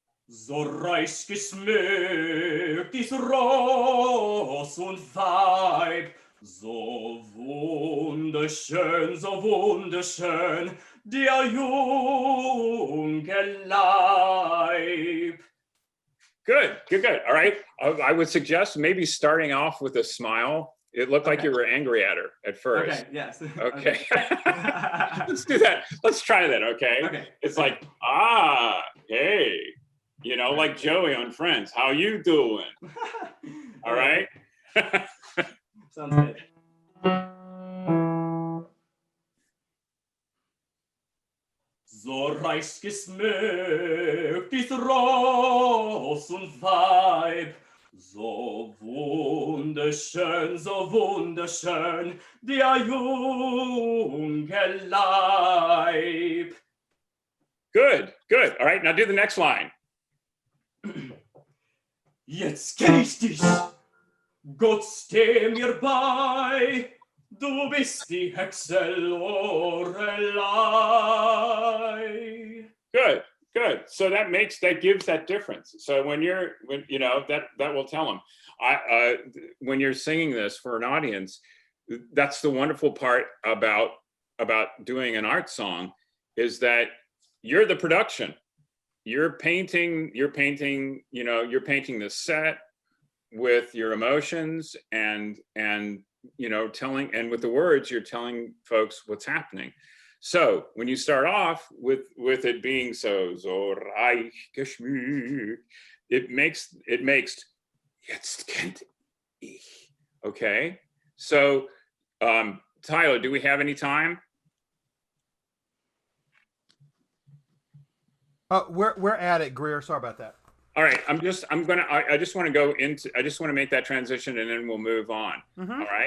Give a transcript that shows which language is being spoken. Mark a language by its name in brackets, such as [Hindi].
[German] So reich geschmückt ist Ross und Weib, so wunderschön, der junge Leib. [English] Good. All right. I would suggest maybe starting off with a smile. It looked like you were angry at her at first. Okay. Yes. Okay. Let's do that. Let's try that. Okay. Okay. It's like, hey, like Joey on Friends. How you doing? All right. Sounds good. [German] So reich geschmückt ist Ross und Weib, so wunderschön, der junge Leib. [English] Good. All right, now do the next line. [German] Jetzt kenn ich dich, Gott steh mir bei, du bist die Hexe Lorelei. [English] Good. So that gives that difference. So when that will tell them. When you're singing this for an audience, that's the wonderful part about doing an art song, is that you're the production. You're painting the set with your emotions and telling, and with the words, you're telling folks what's happening. So when you start off with it being [German] so reich geschmückt, [English] it makes [German] jetzt kennt ich. [English] Okay. So Tyler, do we have any time? We're at it, Greer. Sorry about that. All right. I just want to make that transition and then we'll move on. Mm-hmm.